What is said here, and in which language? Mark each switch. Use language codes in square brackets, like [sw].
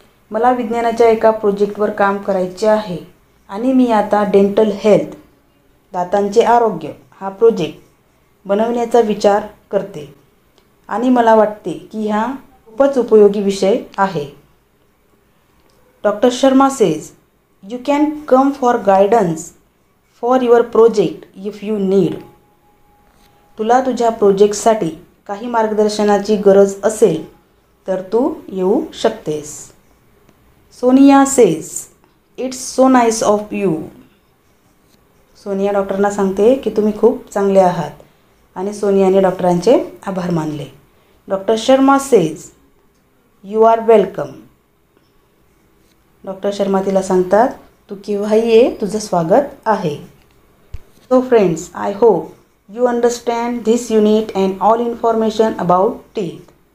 [mr] मला विज्ञानाच्या एका प्रोजेक्टवर काम करायचे आहे आणि मी आता डेंटल हेल्थ, दातांचे आरोग्य हा प्रोजेक्ट बनवण्याचा विचार करते आणि मला वाटते की हा खूपच उपयोगी विषय आहे. [en] Doctor Sharma says, you can come for guidance for your project if you need. [mr] तुला तुझ्या प्रोजेक्टसाठी काही मार्गदर्शनाची गरज असेल तर तू येऊ शकतेस. [en] Sonia says, it's so nice of you. [mr] Sonia डॉक्टरांना सांगते की तुम्ही खूप चांगले आहात आणि सोनियाने डॉक्टरांचे आभार मानले. [en] Doctor Sharma says, you are welcome. [mr] Doctor Sharma तिला सांगतात, तू केव्हाही ये, तुझं स्वागत आहे. [en] So friends, I hope you understand this unit and all information about teeth.